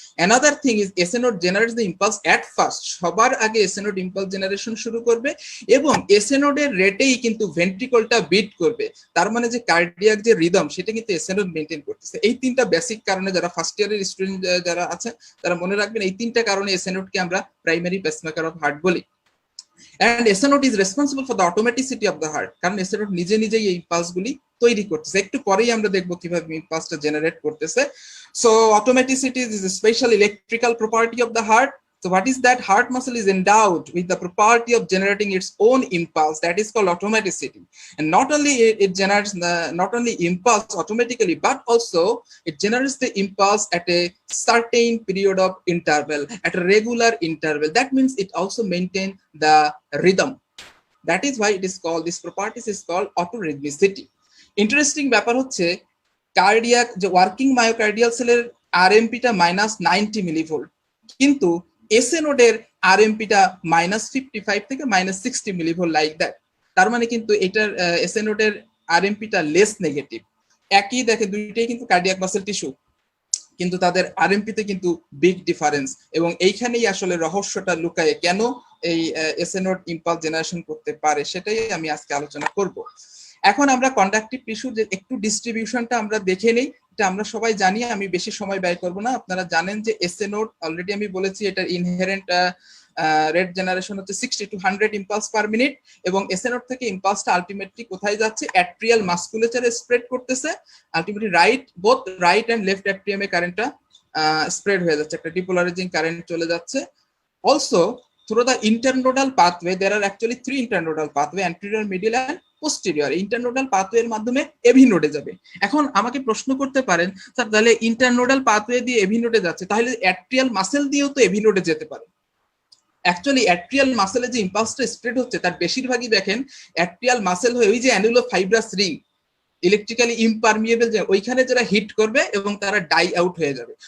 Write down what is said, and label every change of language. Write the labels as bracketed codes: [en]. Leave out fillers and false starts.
[en] another thing is SA node generates the impulse at first, [bn] সবার আগে SA node impulse generation শুরু করবে এবং এসএ নোডের রেটেই কিন্তু ভেন্ট্রিকলটা বিট করবে। তার মানে যে কার্ডিয়াক যে রিদম সেটা কিন্তু এসএ নোড মেইনটেইন করতেছে। এই তিনটা বেসিক কারণে যারা ফার্স্ট ইয়ারের স্টুডেন্ট যারা আছে তারা মনে রাখবেন, এই তিনটা কারণে এসএ নোডকে আমরা প্রাইমারি পেসমেকার অফ হার্ট বলি। [en] And SN node is responsible for the automaticity of the heart, [bn] কারণ SN node নিজে নিজেই এই ইম্পালস গুলি তৈরি করতেছে। একটু পরেই আমরা দেখব কিভাবে ইম্পালসটা জেনারেট করতেছে। [en] So automaticity is a special electrical property of the heart. So what is that? Heart muscle is endowed with the property of generating its own impulse, that is called automaticity. And not only it generates not only impulse automatically, but also it generates the impulse at a certain period of interval, at a regular interval. That means it also maintain the rhythm. That is why it is called, this property is called autorhythmicity. [bn] Interesting ব্যাপার হচ্ছে cardiac যে working myocardial সেলের আরএমপিটা -90 millivolt, কিন্তু SA নোডের আরএমপিটা -55 থেকে -60 millivolt, [en] Like that. [bn] তার মানে কিন্তু এটার এসএ নোডের আরএমপিটা লেস নেগেটিভ। একই দেখে দুইটাই কিন্তু কার্ডিয়াক মাসল টিস্যু, কিন্তু তাদের আরএমপিতে কিন্তু বিগ ডিফারেন্স, এবং এইখানেই আসলে রহস্যটা লুকায়, কেন এই এসএ নোড ইম্পালস জেনারেশন করতে পারে সেটাই আমি আজকে আলোচনা করব। এখন আমরা কন্ডাক্টিভ টিস্যুর যে একটু ডিস্ট্রিবিউশনটা আমরা দেখে নেই, এটা আমরা সবাই জানি, আমি বেশি সময় ব্যয় করব না। আপনারা জানেন যে এসএ নোড অলরেডি আমি বলেছি এটার ইনহেরেন্ট রেট জেনারেশন হচ্ছে 60 to 100 ইম্পালস পার মিনিট, এবং এসএ নোড থেকে ইম্পালসটা আলটিমেটলি কোথায় যাচ্ছে? অ্যাট্রিয়াল মাসকুলেচারে স্প্রেড করতেছে। Ultimately both right and left অ্যাট্রিয়ামে কারেন্টটা স্প্রেড হয়ে যাচ্ছে, একটা ডিপোলারাইজিং কারেন্ট চলে যাচ্ছে। [en] Also through the internodal pathway there are actually 3 internodal pathway, anterior, medial and posterior. [bn] Internodal pathway এর মাধ্যমে এভি নোডে যাবে। এখন আমাকে প্রশ্ন করতে পারেন, স্যার তাহলে ইন্টারনোডাল পাথওয়ে দিয়ে এভি নোডে যাচ্ছে, তাহলে অ্যাট্রিয়াল মাসেল দিয়েও তো এভি নোডে যেতে পারে। অ্যাকচুয়ালি অ্যাট্রিয়াল মাসেলে যে ইম্পালসটা স্প্রেড হচ্ছে তার বেশিরভাগই দেখেন অ্যাট্রিয়াল মাসেল হয়ে ওই যে অ্যানুলো ফাইব্রাস রিং, ইলেকট্রিক্যালি ইম্পারমিয়েবল, যে ওইখানে যারা হিট করবে এবং তারা ডাই আউট হয়ে যাবে।